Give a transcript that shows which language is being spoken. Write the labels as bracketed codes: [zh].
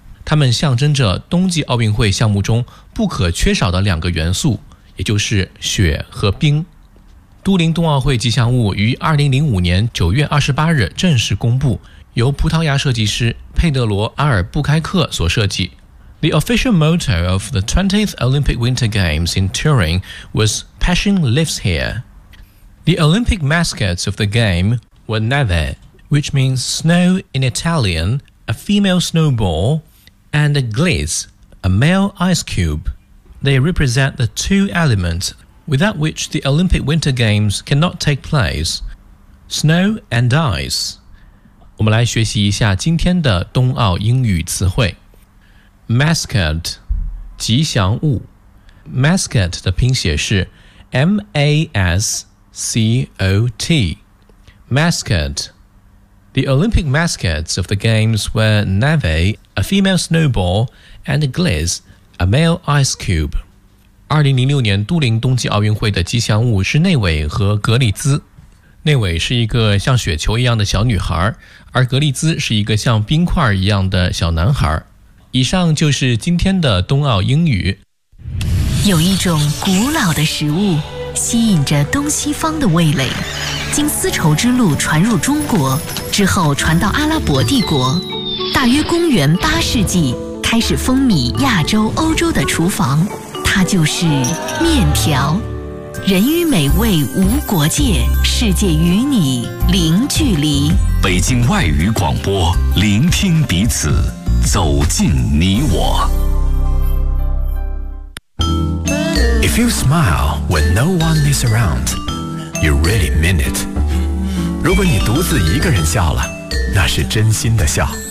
[zh] 他们象征着冬季奥运会项目中不可缺少的两个元素，也就是雪和冰。都灵冬奥会吉祥物于2005年9月28日正式公布，由葡萄牙设计师佩德罗·阿尔布开克所设计。 [en] The official motto of the 20th Olympic Winter Games in Turin was Passion Lives Here. The Olympic mascots of the game were Neve, which means snow in Italian, a female snowball, and Gliese, a male ice cube. They represent the two elements without which the Olympic Winter Games cannot take place, snow and ice. [zh] 我们来学习一下今天的冬奥英语词汇。 Mascot, 吉祥物。Mascot 的拼写是 M-A-S-C-O-T. [en] Mascot. The Olympic mascots of the games were Neve, a female snowball, and Gliese, a male ice cube. [zh] 2006年都灵冬季奥运会的吉祥物是内韦和格里兹。内韦是一个像雪球一样的小女孩，而格里兹是一个像冰块一样的小男孩。以上就是今天的冬奥英语。有一种古老的食物吸引着东西方的味蕾，经丝绸之路传入中国之后传到阿拉伯帝国，大约公元八世纪开始风靡亚洲欧洲的厨房，它就是面条。人与美味无国界，世界与你零距离。北京外语广播，聆听彼此，走进你我。 [en] If you smile when no one is around, you really mean it. [zh] 如果你独自一个人笑了，那是真心的笑。